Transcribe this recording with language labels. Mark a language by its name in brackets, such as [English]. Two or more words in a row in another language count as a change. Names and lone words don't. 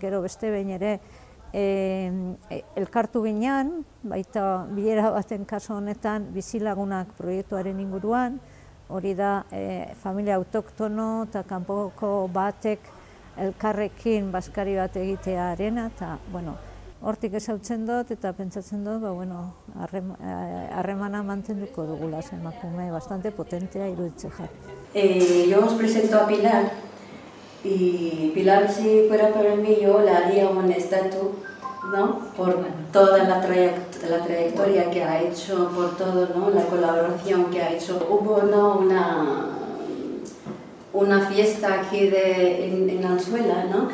[Basque] Gero beste behin ere elkartu ginean, baita bilera baten kasu honetan bizilagunak proiektuaren inguruan, hori da familia autoktono eta kanpoko batek elkarrekin baskari bat egitearena, eta hortik ezautzen dut eta pentsatzen dut, harremana mantenduko dugula emakume bastante potentea iruditzen jarri. [Spanish] Yo os presento a Pilar, y Pilar, si fuera para mí, yo la haría un estatua, ¿no? Por toda la trayectoria que ha hecho, por todo, ¿no? La colaboración que ha hecho. Hubo, ¿no? una fiesta aquí en Alzuela, ¿no?